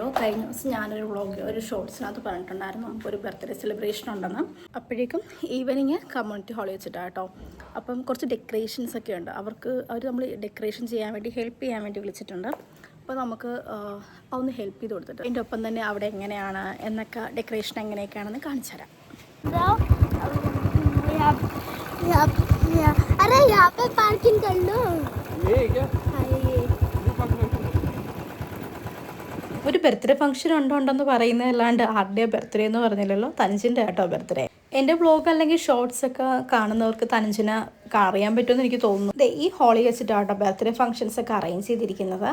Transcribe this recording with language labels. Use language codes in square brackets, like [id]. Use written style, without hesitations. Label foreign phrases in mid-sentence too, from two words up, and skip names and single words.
[ml] കഴിഞ്ഞ ദിവസം ഞാനൊരു വ്ളോഗ് ഒരു ഷോർട്സിനകത്ത് പറഞ്ഞിട്ടുണ്ടായിരുന്നു നമുക്കൊരു [en] birthday celebration [ml] ഉണ്ടെന്ന്. അപ്പോഴേക്കും [en] evening community [ml] ഹാളിൽ വെച്ചിട്ടാണ് കേട്ടോ. അപ്പം കുറച്ച് ഡെക്കറേഷൻസ് ഒക്കെ ഉണ്ട്. അവർ നമ്മൾ ഡെക്കറേഷൻ ചെയ്യാൻ വേണ്ടി ഹെൽപ്പ് ചെയ്യാൻ വേണ്ടി വിളിച്ചിട്ടുണ്ട്. അപ്പോൾ നമുക്ക് ഒന്ന് ഹെൽപ്പ് ചെയ്ത് കൊടുത്തിട്ട് അതിൻ്റെ ഒപ്പം തന്നെ അവിടെ എങ്ങനെയാണ് എന്നൊക്കെ ഡെക്കറേഷൻ എങ്ങനെയൊക്കെയാണെന്ന് കാണിച്ചു തരാം. [hi] अरे यहाँ पे पार्किंग कर लो। ये क्या? [ml] ഒരു [en] birthday function [ml] ഉണ്ടെന്ന് പറയുന്നതല്ലാണ്ട് ആരുടെയോ ബർത്ത്ഡേ എന്ന് പറഞ്ഞില്ലല്ലോ. തനുജിൻ്റെ കേട്ടോ ബർത്ത്ഡേ. എൻ്റെ വ്ളോഗ് അല്ലെങ്കിൽ ഷോർട്സ് ഒക്കെ കാണുന്നവർക്ക് തനുജിനെ അറിയാൻ പറ്റുമെന്ന് എനിക്ക് തോന്നുന്നു. ഈ ഹാളിൽ വെച്ചിട്ടാട്ടോ [en] birthday functions [ml] ഒക്കെ അറേഞ്ച് ചെയ്തിരിക്കുന്നത്.